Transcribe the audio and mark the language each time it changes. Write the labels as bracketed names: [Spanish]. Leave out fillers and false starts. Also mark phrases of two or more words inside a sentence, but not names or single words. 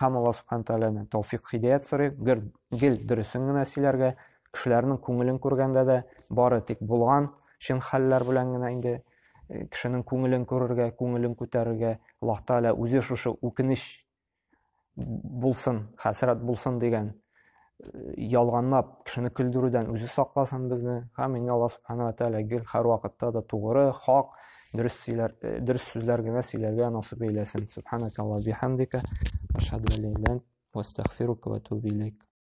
[Tatar] Һәм Алла Субхану Тәгаләдән тәүфыйк хидаят сорый, гел дөресен генә сөйләргә, кешеләрнең күңелен күргәндә дә бары тик булган чын хәлләр белән генә инде кешенең күңелен күрергә, күңелен күтәрергә, Аллаһ Тәгалә үзе шушы үкенеч булсын, хәсрәт булсын дигән ялганлап кешене көлдерүдән үзе сакласын безне. Һәм инде Аллаһ Субхану Тәгалә гел һәр вакытта да тугры, хак, дөрес сүзләр генә сөйләргә насыйп әйләсен. [Arabic] سبحانك اللهم بحمدك، أشهد أن لا إله إلا أنت، وأستغفرك وأتوب إليك.